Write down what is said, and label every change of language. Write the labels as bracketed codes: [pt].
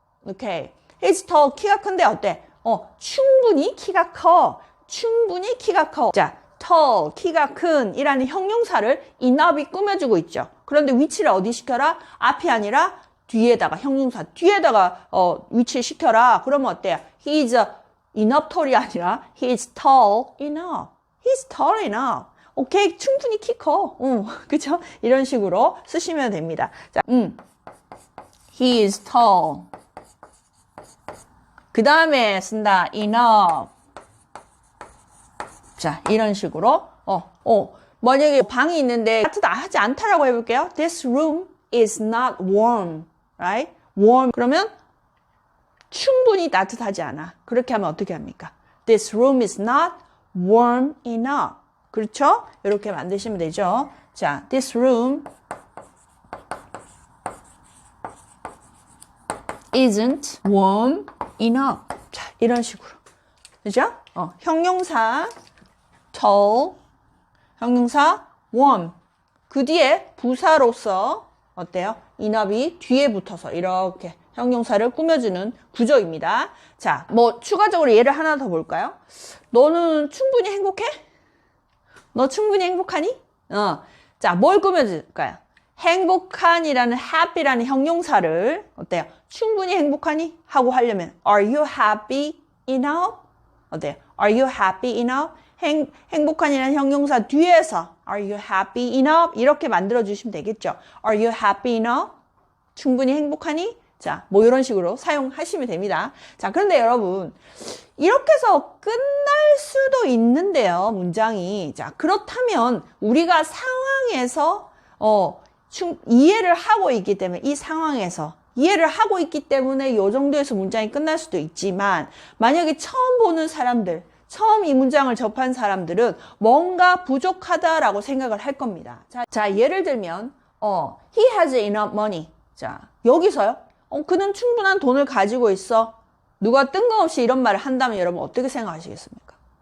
[ko] 오케이. [en] he's tall. [ko] 키가 큰데 어때? 충분히 키가 커. 충분히 키가 커. 자, tall, 키가 큰 이라는 형용사를 enough이 꾸며주고 있죠. 그런데 위치를 어디 시켜라? 앞이 아니라 뒤에다가 형용사 뒤에다가 위치를 시켜라. 그러면 어때요? [en] He's enough tall이 [ko] 아니라 [en] he's tall enough. He's tall enough. [ko] 오케이, 충분히 키 커. 그쵸? 이런 식으로 쓰시면 됩니다. [en] 자, he is tall. [ko] 그 다음에 쓴다. enough. 자, 이런 식으로. 만약에 방이 있는데 따뜻하지 않다라고 해볼게요. [en] This room is not warm. Right? warm. 그러면 [ko] 충분히 따뜻하지 않아. 그렇게 하면 어떻게 합니까? [en] This room is not warm enough. [ko] 그렇죠? 이렇게 만드시면 되죠. [en] 자, this room isn't warm enough. [ko] 자, 이런 식으로. 그죠? 형용사 tall, 형용사 warm. 그 뒤에 부사로서 어때요? enough이 뒤에 붙어서 이렇게 형용사를 꾸며주는 구조입니다. 자, 뭐 추가적으로 예를 하나 더 볼까요? 너는 충분히 행복해? 너 충분히 행복하니? 자, 뭘 꾸며줄까요? 행복한이라는 happy라는 형용사를 어때요? 충분히 행복하니? 하고 하려면 [en] Are you happy enough? [ko] 어때요? [en] Are you happy enough? [ko] 행복한이라는 형용사 뒤에서 [en] Are you happy enough? [ko] 이렇게 만들어주시면 되겠죠. [en] Are you happy enough? [ko] 충분히 행복하니? 자, 뭐 이런 식으로 사용하시면 됩니다. 자, 그런데 여러분 이렇게 해서 끝날 수도 있는데요. 문장이. 자, 그렇다면 우리가 상황에서 이해를 하고 있기 때문에 이 상황에서 이해를 하고 있기 때문에 이 정도에서 문장이 끝날 수도 있지만 만약에 처음 보는 사람들 처음 이 문장을 접한 사람들은 뭔가 부족하다라고 생각을 할 겁니다. 자, 예를 들면 [en] he has enough money. [ko] 자, 여기서요. 그는 충분한 돈을 가지고 있어. 누가 뜬금없이 이런 말을 한다면 여러분 어떻게 생각하시겠습니까?